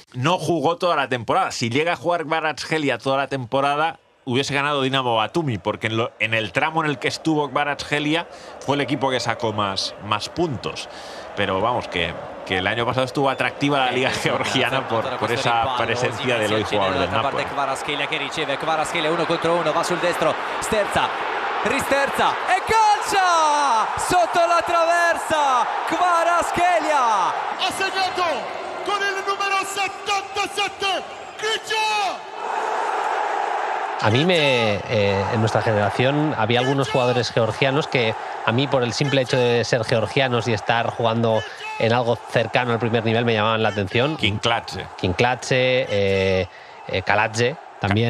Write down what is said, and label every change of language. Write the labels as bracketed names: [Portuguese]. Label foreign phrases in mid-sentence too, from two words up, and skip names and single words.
[Spanish] No jugó toda la temporada. Si llega a jugar Kvaratskhelia toda la temporada, hubiese ganado Dinamo Batumi, porque en el tramo en el que estuvo Kvaratskhelia fue el equipo que sacó más puntos. Pero vamos, que el año pasado estuvo atractiva la liga georgiana por esa presencia del hoy jugador del Napoli. [Italian] Kvaratskhelia che riceve, Kvaratskhelia 1 contro 1, va sul destro, Sterza, risterza e calcia! Sotto la traversa, Kvaratskhelia! Ha segnato con il numero 77, Krejci! [Spanish] A mí en nuestra generación había algunos jugadores georgianos que a mí, por el simple hecho de ser georgianos y estar jugando en algo cercano al primer nivel, me llamaban la atención. Kinkladze, Kaladze, también.